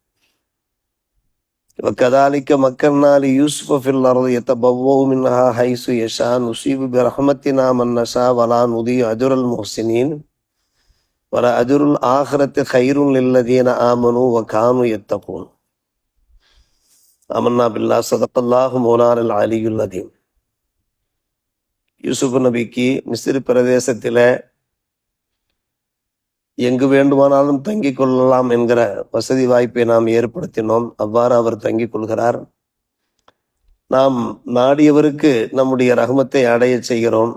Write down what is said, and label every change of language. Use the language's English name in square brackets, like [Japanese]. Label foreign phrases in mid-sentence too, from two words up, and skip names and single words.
[Arabic] وكذلك مكنا ليوسف في الأرض يتبوأ منها حيث يشاء نصيب برحمتنا من نشاء ولا نضيع أجر المحسنين ولأجر الآخرة خير للذين آمنوا وكانوا يتقون. آمنا بالله صدق الله مولانا العلي العظيم. [Tamil] யூசுப் நபிக்கு மிஸ்ர் பிரதேசத்தில் எங்கு வேண்டுமானாலும் தங்கிக் கொள்ளலாம் என்கிற வசதி வாய்ப்பை நாம் ஏற்படுத்தினோம். அவ்வாறு அவர் தங்கிக் கொள்கிறார். நாம் நாடியவருக்கு நம்முடைய ரஹமத்தை அடைய செய்கிறோம்.